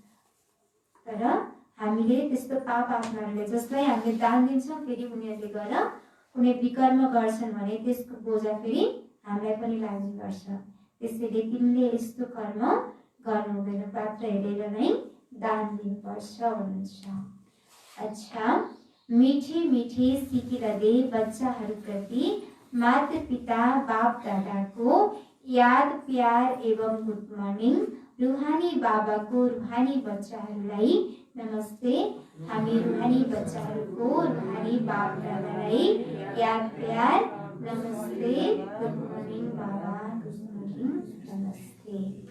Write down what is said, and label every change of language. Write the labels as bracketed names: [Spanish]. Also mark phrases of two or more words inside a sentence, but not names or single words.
[Nepali] तर हामीले त्यस्तो पाप आत्माहरूले, जसलाई हामीले दान दिन्छौँ, फेरि उनीहरूले गएर कुनै विकर्म गर्छन् भने त्यसको बोझा फेरि हामीलाई पनि लाग्ने गर्छ। त्यसैले तिमीले यस्तो कर्म गर्नु हुँदैन, पात्र हेरेर नै दान दिनुपर्छ भन्नुहुन्छ। अच्छा, [Hindi] मीठी मीठी [Nepali] सिकिरहँदै बच्चाहरूप्रति माता पिता बाप दादाको याद प्यार एवं [English] good morning. [Nepali] रूहानी बाबाको रूहानी बच्चाहरूलाई नमस्ते। हामी रूहानी बच्चाहरूको रूहानी बाप दादालाई याद प्यार नमस्ते। [English] Good morning बाबा, good morning, नमस्ते।